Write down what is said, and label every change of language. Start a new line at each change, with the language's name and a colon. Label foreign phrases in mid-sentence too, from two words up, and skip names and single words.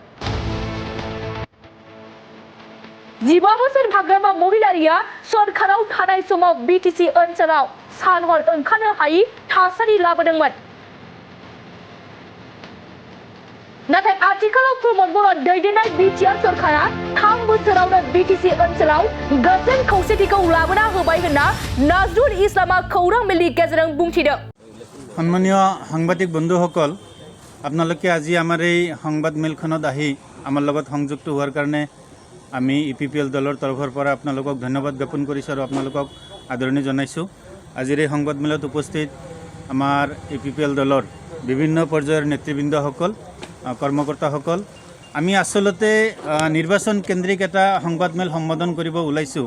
Bodo: 15 बोसोर भाग्रामा महिलारिया सरकाराव थानाय समाव बिटिसि ओनसोलाव सानहर ओंखारनो हायि थासारि लाबोदोंमोन। नाथाय आथिखालाव प्रमद बर' दैदेननाय बिटिआर सरकारा 3 बोसोरावनो बिटिसि ओनसोलाव गोजोन खौसेथिखौ लाबोना होबाय होनना नाजरुल इस्लामआ खौरां मेलनि गेजेरजों बुंथिदों।
Assamese: সন্মানীয় সাংবাদিক বন্ধুসকল, আপোনালোকে আজি আমাৰ এই সংবাদ মেলখনত আহি আমাৰ লগত সংযুক্ত হোৱাৰ কাৰণে আমি ইপিপিএল দলৰ তৰফৰ পৰা আপোনালোকক ধন্যবাদ জ্ঞাপন কৰিছোঁ আৰু আপোনালোকক আদৰণি জনাইছোঁ। আজিৰ এই সংবাদ মেলত উপস্থিত আমাৰ ইপিপিএল দলৰ বিভিন্ন পৰ্যায়ৰ নেতৃবৃন্দসকল, কৰ্মকৰ্তাসকল, আমি আচলতে নিৰ্বাচন কেন্দ্ৰিক এটা সংবাদ মেল সম্বোধন কৰিব ওলাইছোঁ।